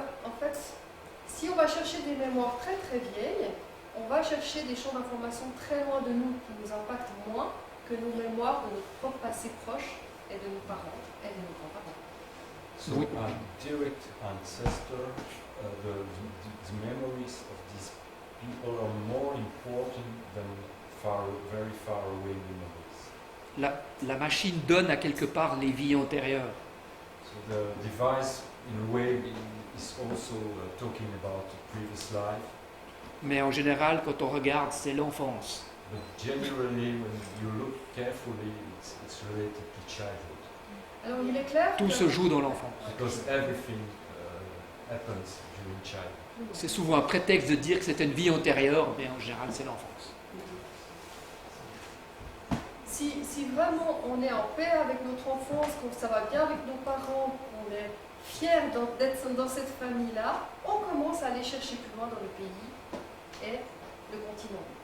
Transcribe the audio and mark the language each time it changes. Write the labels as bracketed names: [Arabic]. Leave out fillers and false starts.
[French] En fait, si on va chercher des mémoires très très vieilles, on va chercher des champs d'information très loin de nous qui nous impactent moins que nos mémoires de notre propre passé proche et de nos parents et de nos grands-parents. [English] So [French] Oui. [English] direct ancestor, the memories of these people are more important than very far away memories. [French] La machine donne à quelque part les vies antérieures. [English] So the device, in a way, is also talking about the previous life. [French] Mais en général, quand on regarde, c'est l'enfance. [English] But generally, when you look carefully, it's related to childhood. [French] Alors il est clair Tout que... se joue dans l'enfance. [English] Because everything happens during childhood. [French] C'est souvent un prétexte de dire que c'est une vie antérieure, mais en général, c'est l'enfance. Si vraiment on est en paix avec notre enfance, que ça va bien avec nos parents, qu'on est fier d'être dans cette famille-là, on commence à aller chercher plus loin dans le pays et le continent.